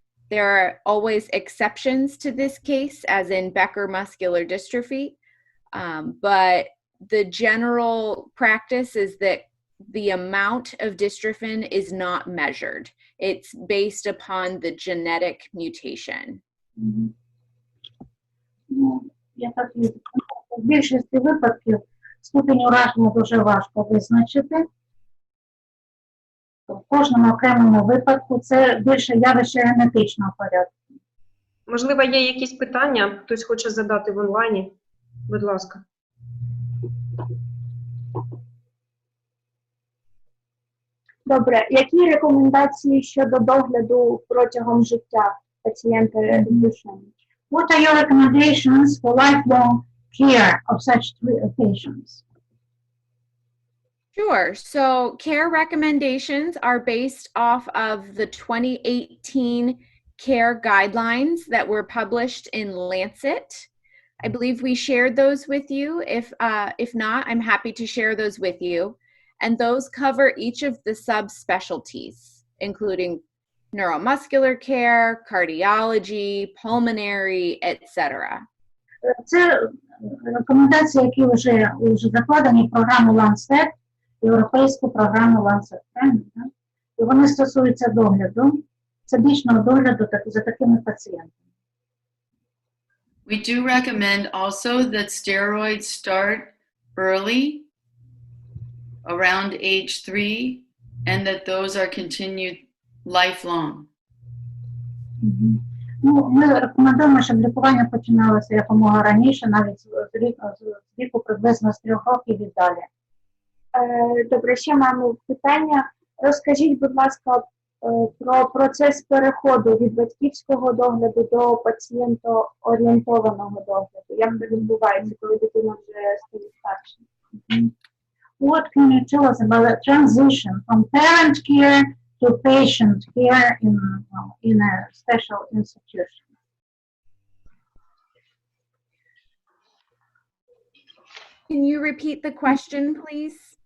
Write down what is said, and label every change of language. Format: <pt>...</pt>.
<en>There are always exceptions to this case, as in Becker muscular dystrophy, but the general practice is that the amount of dystrophin is not measured. It's based upon the genetic mutation.</en> <uk>Я так і в більшості випадків ступінь ураження дуже важко визначити. В кожному окремому випадку це більше явище генетичного порядку. Можливо, є якісь питання, хтось хоче задати в онлайні? Будь ласка. Добре, які рекомендації щодо догляду протягом життя пацієнта Дюшенна?</uk> <en>What are your recommendations for lifelong care of such patients? Sure. So care recommendations are based off of the 2018 care guidelines that were published in Lancet. I believe we shared those with you. If not, I'm happy to share those with you. And those cover each of the subspecialties, including neuromuscular care, cardiology, pulmonary, etc.</en> <uk>Це рекомендації, які вже закладені в програму Lancet, європейську програму Lancet. І вони стосуються догляду, всебічного догляду за такими пацієнтами.</uk> <en>We do recommend also that steroids start early, around age 3, and that those are continued lifelong.</en> <uk>Ми рекомендуємо, щоб лікування починалося якомога раніше, навіть з віку приблизно з 3 років і далі. Добре, ще маємо питання. Розкажіть, будь ласка, про процес переходу від батьківського догляду до пацієнтоорієнтованого догляду. Як це відбувається, коли дитина вже стає старшою?</uk> <en>What can you tell us about the transition from parent care to patient care in a special institution? Can you repeat the question, please?</en>